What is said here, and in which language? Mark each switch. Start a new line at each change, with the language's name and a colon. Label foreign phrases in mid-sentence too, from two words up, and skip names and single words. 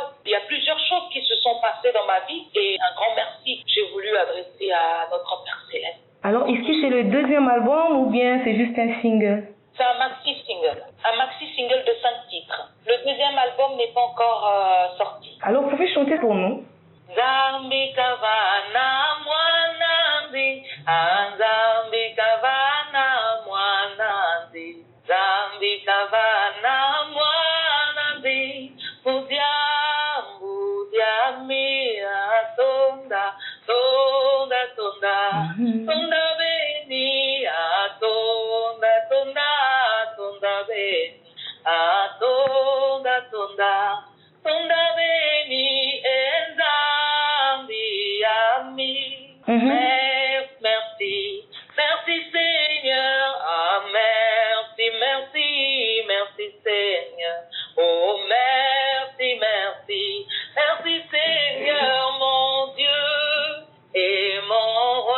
French: Il y a plusieurs choses qui se sont passées dans ma vie et un grand merci j'ai voulu adresser à notre Père Céleste. Alors, est-ce que c'est le deuxième album ou bien c'est juste un single? C'est un maxi-single de 5 titres. Le deuxième album n'est pas encore sorti. Alors, vous pouvez chanter pour nous?
Kongo: Zambi kavana mwanandi, Zambi kavana mwanandi, Zambi kavana mwanandi, Mudia mia tonda, tonda tonda, tonda beni, tonda tonda, tonda beni, tonda tonda, tonda beni, Zambi ami.
French: Merci, merci Seigneur, merci, merci, merci Seigneur. Oh merci, merci, merci Seigneur mon Dieu et mon roi.